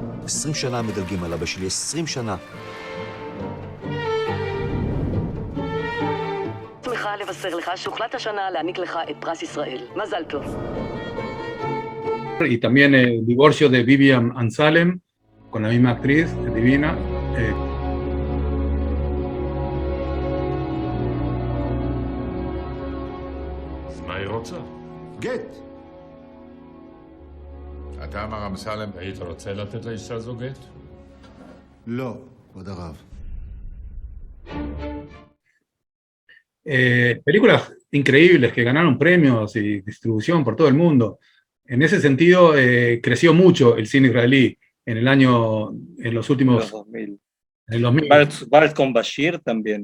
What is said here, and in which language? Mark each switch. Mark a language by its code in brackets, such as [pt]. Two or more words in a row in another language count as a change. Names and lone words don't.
[he] 20 שנה מדלגים על אבא שלי, 20 שנה. שמחה לבשר לך שהוחלט השנה להעניק לך את פרס ישראל. מזל טוב. [es] Y también el divorcio de Vivian Ansalem, con la misma actriz, divina. [he] אז מה היא רוצה? גט. אתה אמר אמסלם, היית רוצה לתת לאישה זו גט? לא, כבוד הרב. [es] Películas increíbles que ganaron premios y distribución por todo el mundo. En ese sentido, creció mucho el cine israelí en los últimos... Los 2000. En el 2000. Bart con Bashir también.